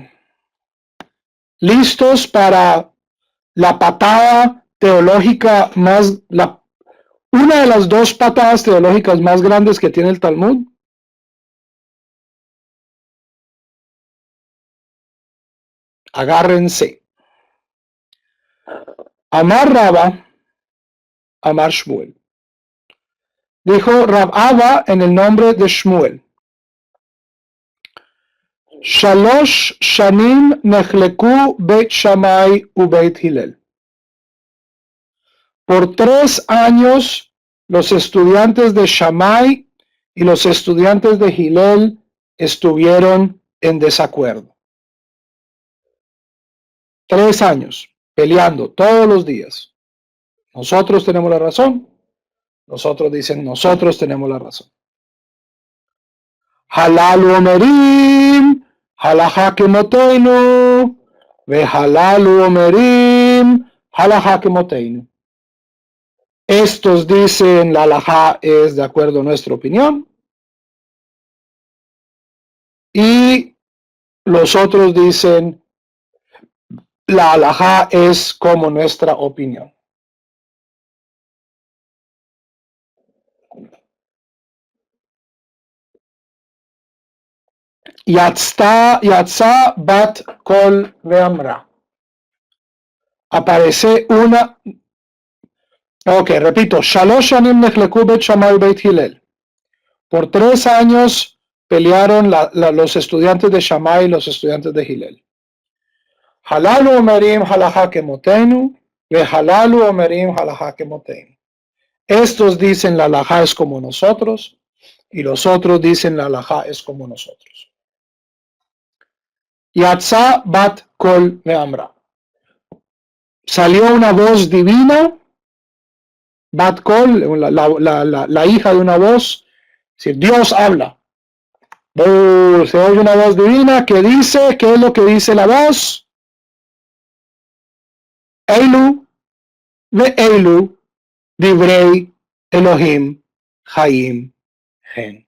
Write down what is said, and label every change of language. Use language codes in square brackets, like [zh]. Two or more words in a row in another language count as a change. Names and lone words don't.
[es] ¿Listos para la patada teológica una de las dos patadas teológicas más grandes que tiene el Talmud? Agárrense. [he] אמר רבא, אמר שמואל. [es] Dijo Rab Abba en el nombre de Shmuel. [he] שלוש שנים נחלקו בית שמאי ובית הלל. [es] Por 3 años los estudiantes de Shammai y los estudiantes de Hillel estuvieron en desacuerdo. 3 años peleando todos los días. Nosotros tenemos la razón. Nosotros dicen, nosotros tenemos la razón. [he] הללו אומרים, הלכה כמותנו, והללו אומרים, הלכה כמותנו. [es] Estos dicen la halajá es de acuerdo a nuestra opinión. Y los otros dicen la halajá es como nuestra opinión. [he] יצתה בת קול ואמרה. [es] Aparece una. Ok, repito. [he] שלוש שנים נחלקו בית שמאי בית הלל. [es] Por 3 años pelearon los estudiantes de Shammai y los estudiantes de Hillel. [he] הללו אומרים הלכה כמותנו, והללו אומרים הלכה כמותנו. [es] Estos dicen la halajá es como nosotros y los otros dicen la halajá es como nosotros. [he] יצתה בת קול ואמרה. [es] Salió una voz divina, [he] בת קול, [es] la hija de una voz, es decir, Dios habla. Se oye una voz divina que dice, ¿qué es lo que dice la voz? [he] אלו ואלו דברי אלהים חיים הן.